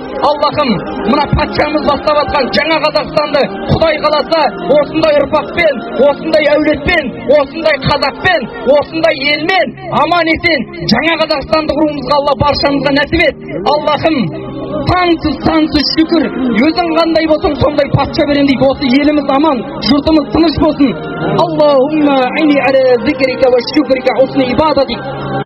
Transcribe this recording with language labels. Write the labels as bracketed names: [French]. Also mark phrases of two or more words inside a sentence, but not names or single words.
[Kazakh] Аллахым, мына патшамыз бастап атқан жаңа Қазақстанды Құдай қаласа осындай ұрпақпен, осындай әулетпен, осындай қазақпен, осындай елмен аман есен жаңа Қазақстанды құруымызға Алла баршамызға нәсіп ет. Аллахым, сансыз шүкір, өзің қандай болсаң сондай патша берем дейді. Осы еліміз аман, жұртымыз тыныш болсын. [Arabic] اللهم أعني على ذكرك وشكرك وحسن عبادتك.